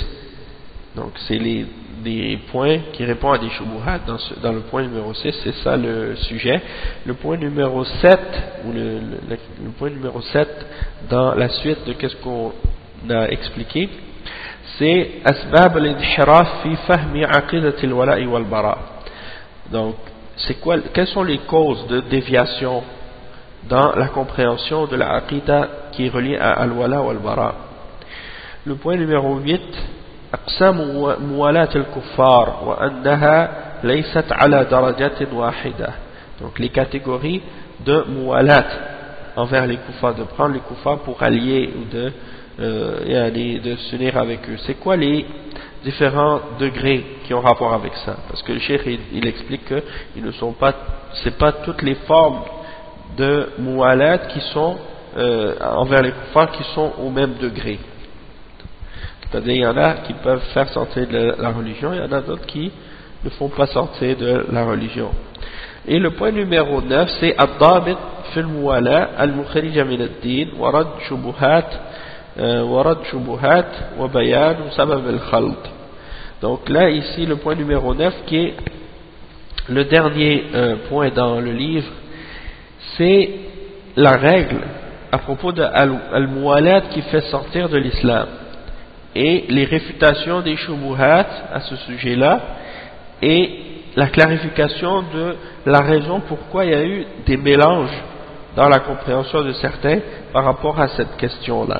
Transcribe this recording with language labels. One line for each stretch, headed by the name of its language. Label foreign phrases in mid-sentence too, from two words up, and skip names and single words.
French: Donc c'est des points qui répondent à des shubuhat dans le point numéro 6, c'est ça le sujet. Le point numéro 7, ou le point numéro 7 dans la suite de qu'est-ce qu'on a expliqué, c'est
Arabic: أسباب الانحراف في فهم عقيدة الولاء والبراء.
French: Donc quelles sont les causes de déviation dans la compréhension de la aqidah qui est reliée à
Arabic: الولاء والبراء.
French: Le point numéro 8,
Arabic: أقسام موالاة الكفار وأنها ليست على درجات واحدة.
French: Donc les catégories de muwalat envers les kuffars, de prendre les kuffars pour allier ou de s'unir avec eux. C'est quoi les différents degrés qui ont rapport avec ça? Parce que le cheikh il explique que c'est pas toutes les formes de muwalat qui sont envers les kuffars qui sont au même degré. C'est-à-dire, il y en a qui peuvent faire sortir de la religion, il y en a d'autres qui ne font pas sortir de la religion. Et le point numéro 9, c'est
Arabic: الضابط في الموالاة المخرجة من الدين ورد الشبهات وبيان سبب الخلط.
French: Donc là, ici, le point numéro 9, qui est le dernier point dans le livre, c'est la règle à propos de al-Muwalat qui fait sortir de l'islam. Et les réfutations des shubuhat à ce sujet-là et la clarification de la raison pourquoi il y a eu des mélanges dans la compréhension de certains par rapport à cette question-là.